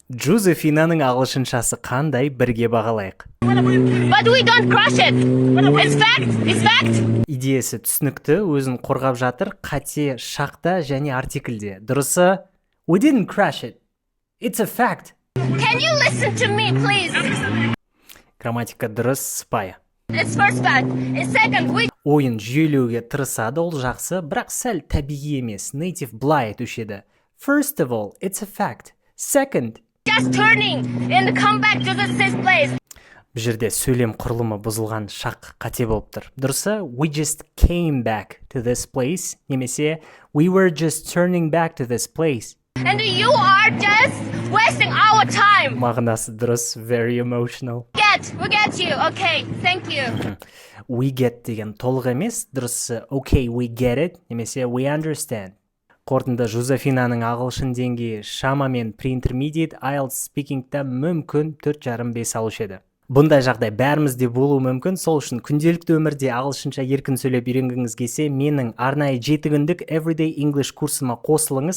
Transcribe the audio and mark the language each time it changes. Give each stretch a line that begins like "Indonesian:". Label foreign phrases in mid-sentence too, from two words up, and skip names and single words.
Kazakh: Джозефинаның ағылшыншасы қандай, бірге бағалайық.
English: But we don't crush it. It's fact.
Kazakh: Идеясы түсінікті, өзін қорғап жатыр, қате шақта және артиклде. Дұрысы,
English: we didn't crash it. It's a fact. Can you listen to me, please?
Kazakh: Грамматика дұрыс, сыпайы.
English: It's first fact. It's second, we
Kazakh: Ойын жүйелеуге тырысады, ол жақсы, бірақ сәл табиғи емес. Native былай айтушы еді.
English: First of all, it's a fact. Second, just turning and come back to the same place.
Kazakh: бұл жерде сөйлем құрылымы бұзылған, шақ қате болып тұр. Дұрысы,
English: we just came back to this place, немесе we were just turning back to this place. And you are just wasting our time.
Kazakh: Мағынасы дұрыс,
English: very emotional. We get you. Okay, thank you. We get
Kazakh: деген толық емес, дұрысы
English: okay, we get it, немесе we understand.
Kazakh: Қорытынды Жозефинаның ағылшын деңгейі шамамен pre-intermediate, IELTS speakingта мүмкін 4,5-5 алушы еді. Бұндай жағдай бәрімізде болуы мүмкін, сол үшін күнделікті өмірде ағылшынша еркін сөйлеп үйренгіңіз келсе, менің арнайы 7 күндік Everyday English курсыма қосылыңыз.